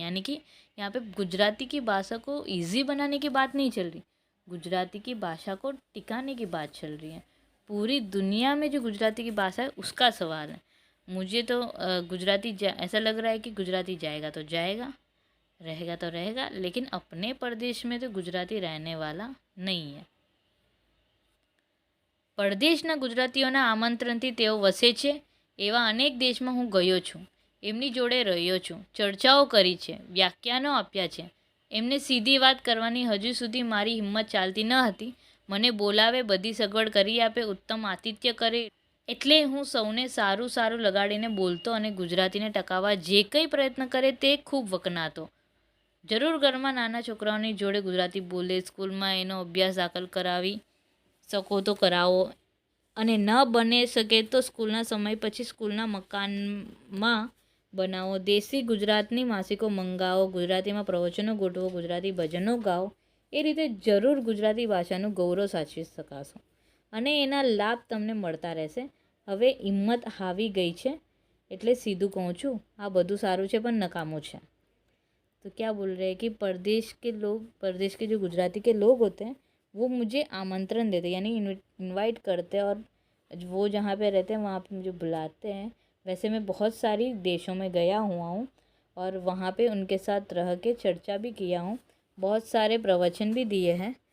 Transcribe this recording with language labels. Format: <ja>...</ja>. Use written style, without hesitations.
<hi>यानी कि यहाँ पे गुजराती की भाषा को इजी बनाने की बात नहीं चल रही, गुजराती की भाषा को टिकाने की बात चल रही है। पूरी दुनिया में जो गुजराती की भाषा है उसका सवाल है। मुझे तो गुजराती ऐसा लग रहा है कि गुजराती जाएगा तो जाएगा, रहेगा तो रहेगा, लेकिन अपने प्रदेश में तो गुजराती रहने वाला नहीं है।</hi> <gu>परदेशના ગુજરાતીઓના આમંત્રણથી તેઓ વસે છે એવા અનેક દેશમાં હું ગયો છું, એમની જોડે રહ્યો છું, ચર્ચાઓ કરી છે, વ્યાખ્યાનો આપ્યા છે। એમને સીધી વાત કરવાની હજુ સુધી મારી હિંમત ચાલતી ન હતી। મને બોલાવે, બધી સગવડ કરી આપે, ઉત્તમ આતિથ્ય કરે, એટલે હું સૌને સારું સારું લગાડીને બોલતો અને ગુજરાતીને ટકાવવા જે કંઈ પ્રયત્ન કરે તે ખૂબ વખણાતો। જરૂર ઘરમાં નાના છોકરાઓની જોડે ગુજરાતી બોલે, સ્કૂલમાં એનો અભ્યાસ દાખલ કરાવી શકો તો કરાવો, અને ન બની શકે તો સ્કૂલના સમય પછી સ્કૂલના મકાનમાં બનાવો। દેશી ગુજરાતની માસિકો મંગાવો, ગુજરાતીમાં પ્રવચનો ગોઠવો, ગુજરાતી ભજનો ગાઓ। એ રીતે જરૂર ગુજરાતી ભાષાનું ગૌરવ સાચવી શકાશો અને એના લાભ તમને મળતા રહેશે। હવે હિંમત હાવી ગઈ છે એટલે સીધું કહું છું, આ બધું સારું છે પણ નકામું છે।</gu> <hi>तो क्या बोल रहे हैं कि प्रदेश के जो गुजराती के लोग होते हैं वो मुझे आमंत्रण देते हैं, यानी इनवाइट करते हैं, और वो जहाँ पे रहते हैं वहाँ पे मुझे बुलाते हैं। वैसे मैं बहुत सारी देशों में गया हुआ हूँ और वहाँ पे उनके साथ रह के चर्चा भी किया हूँ, बहुत सारे प्रवचन भी दिए हैं।</hi>